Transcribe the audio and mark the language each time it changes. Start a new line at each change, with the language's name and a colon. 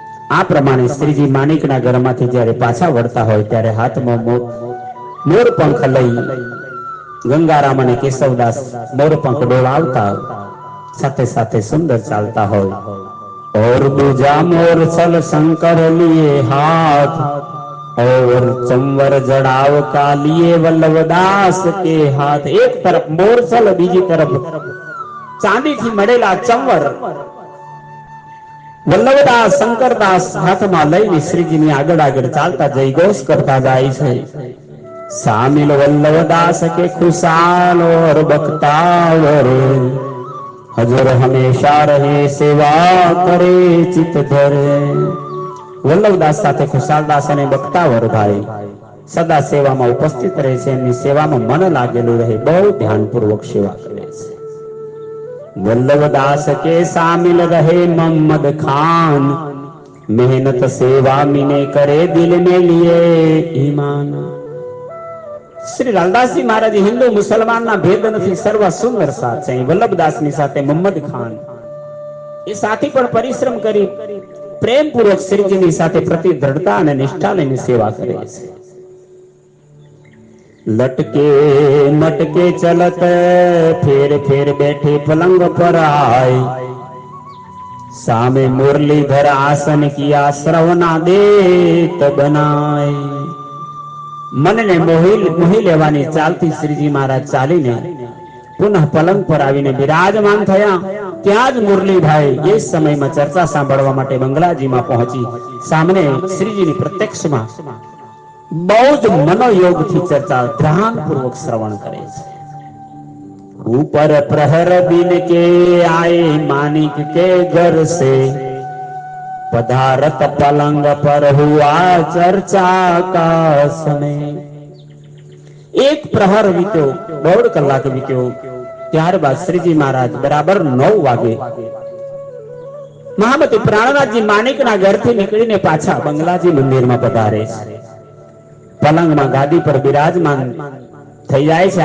Gujarati: આ પ્રમાણે શ્રીજી માણિકના ઘરમાંથી જ્યારે પાછા વળતા હોય ત્યારે હાથમાં મોરપંખ લઈ ગંગારામ અને કેશવદાસ મોરપંખ ડોળાવતા સાથે સાથે સુંદર ચાલતા હોય.
Hindi: और दूजा मोरछल शंकर लिए हाथ और चंवर जड़ाव का लिए वल्लभदास के हाथ. एक तरफ मोरछल,
Gujarati: બીજી તરફ ચાંદીથી મળેલા ચંવર વલ્લભદાસ શંકરદાસ હાથમાં લઈને શ્રીજીની આગળ આગળ ચાલતા જઈ ઘોષ કરતા જાય છે.
Hindi: શામિલ વલ્લભદાસ કે ખુશાલ और बख्तावर हजर हमेशा रहे सेवा करे चित धरे.
Gujarati: વલ્લભદાસ સાથે ખુશાલદાસ અને બખ્તાવર ભાઈ સદા સેવામાં ઉપસ્થિત રહે છે. એમની સેવામાં મન લાગેલું રહે, બહુ ધ્યાનપૂર્વક સેવા કરે છે.
Hindi: वल्लभदास के शामिल रहे मोहम्मद खान मेहनत सेवा मीने करे दिल में लिए ईमान.
Gujarati: શ્રી લાલદાસજી મહારાજ હિન્દુ મુસલમાનના ભેદ નથી, સર્વ સુંદર સાથ છે. વલ્લભદાસની સાથે મોહમ્મદ ખાન એ સાથી પણ પરિશ્રમ કરી પ્રેમપૂર્વક શ્રીજીની સાથે પ્રતિ દ્રઢતા અને નિષ્ઠા લઈને સેવા કરે છે.
Hindi: लटके मटके चलत फेर फेर बैठे पलंग पर आए सामे मुरलीधर आसन किया श्रवणा देत बनाए.
Gujarati: मनने मोही लेवानी चालती श्रीजी महाराज चालीने पुनः पलंग पर आवीने विराजमान थया. ત્યાં જ મુરલીભાઈ એ સમયમાં ચર્ચા સાંભળવા માટે બંગલાજીમાં પહોંચી સામને શ્રીજીની પ્રત્યક્ષમાં બહુ જ મનોયોગથી ચર્ચા ધ્યાનપૂર્વક શ્રવણ કરે છે.
Hindi: ऊपर प्रहर दिन के आए मानिक के घर से पधारत पलंग पर हुआ चर्चा का समय. एक प्रहर
Gujarati: વીત્યો, 1.5 કલાક વીત્યો. ત્યારબાદ શ્રીજી મહારાજ બરાબર 9 વાગે મહામતી પ્રાણનાથજી માણિકના ઘરથી નીકળીને પાછા બંગલાજી મંદિરમાં પધારે છે. પલંગમાં ગાદી પર બિરાજમાન થઈ જાય છે.